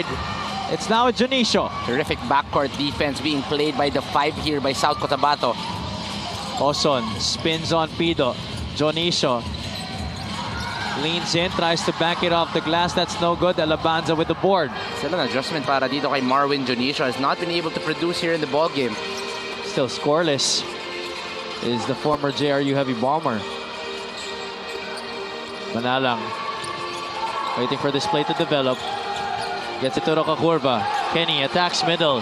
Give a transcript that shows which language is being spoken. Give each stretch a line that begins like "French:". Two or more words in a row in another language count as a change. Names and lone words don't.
English: It's now Junicio. Terrific backcourt defense being played by the 5 here by South Cotabato. Oson spins on Pido. Jonicio leans in, tries to back it off the glass. That's no good. Alabanza with the board. Still an adjustment
Filipino: para dito kay
English: Marwin Jonicio. Has not been able to produce here in the ball game. Still scoreless is the former JRU heavy bomber. Manalang waiting for this play to develop. Gets it to Rocakurva. Kenny attacks middle.